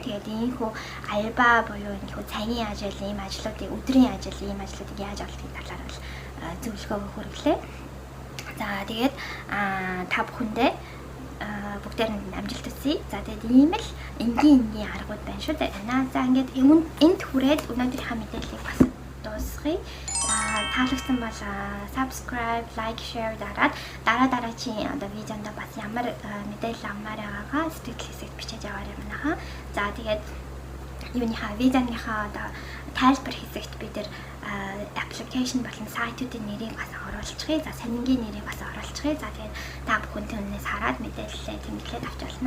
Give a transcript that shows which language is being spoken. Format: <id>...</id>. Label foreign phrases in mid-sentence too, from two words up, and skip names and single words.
<mn>Тэгээд ийхүү альба буюу ийхүү цагийн ажил, ийм ажлуудыг өдрийн ажил, ийм ажлуудыг яаж авалтын талаар бол зөвлөгөө хүргэлээ. За тэгээд та бүхэндээ бүгдээр нь амжилт хүсье. За тэгээд ийм л энгийн аргууд байна шүү дээ. За ингээд энд хүрээд өнөөдрийнхээ мэдээллийг бас дуусгая. Таалагдсан бол</mn> <en>subscribe, like, share</en> <mn>дараад дараачийн одоо видеонд бас ямар мэдээлэл авмаар байгаагаа сэтгэл хэсэгт бичиж аваарай манайхаа. За тэгээд юуныхаа видеоныхаа одоо тайлбар хэсэгт бид нэр application болон сайтуудын нэрийг бас оруулчихъя. За сонингийн нэрийг бас оруулчихъя. За тэгээд та бүхэн түүнээс хараад мэдээлэлээ тэмдэглээд авч болно.</mn>